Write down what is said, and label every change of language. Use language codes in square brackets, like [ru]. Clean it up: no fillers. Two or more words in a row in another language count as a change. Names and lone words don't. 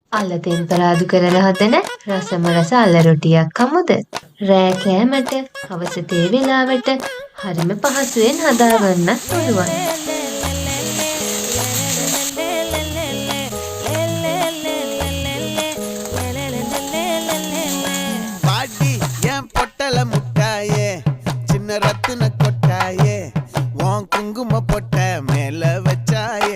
[si] අල තෙම්පරාදු කරලා හදන රසම රස අල රොටියක් කමුද? රෑ කෑමට, හවස තේ වෙලාවට හරිම පහසුවෙන් හදාගන්නත් පුළුවන්. [ta] பாட்டி என் பொட்டல முட்டாயே சின்ன ரத்தின கொட்டாயே உன் குங்கும பொட்ட மேல வச்சாயே